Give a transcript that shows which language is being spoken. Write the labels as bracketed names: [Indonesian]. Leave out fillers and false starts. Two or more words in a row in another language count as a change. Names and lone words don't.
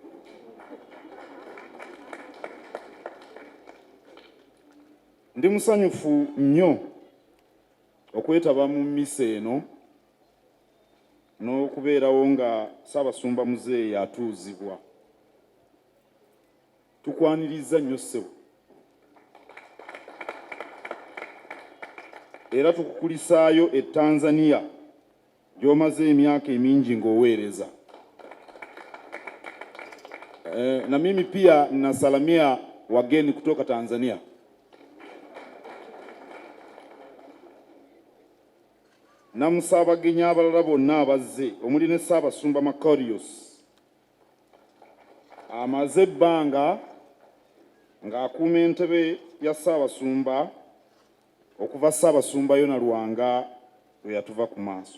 [Ganda] Ndi musanyufu nnyo okwetaba mu mmisa eno n'okubeerawo nga Ssaabasumba Muzeeyi atuuzibwa. Tukwaniriza nnyo ssebo era tukukulisaayo Tanzania gy'omaze emyaka emingi ng'oweereza. [Swahili] Na mimi pia nasalamia wageni kutoka Tanzania. [Ganda] Namusaabagenyi abalala bonna abazze omuli ne Ssaabasumba Makarios amaze ebbanga ng'akuuma entebe ya Ssaabasumba okuva Ssaabasumba Yona Lwanga lwe yatuva ku maaso.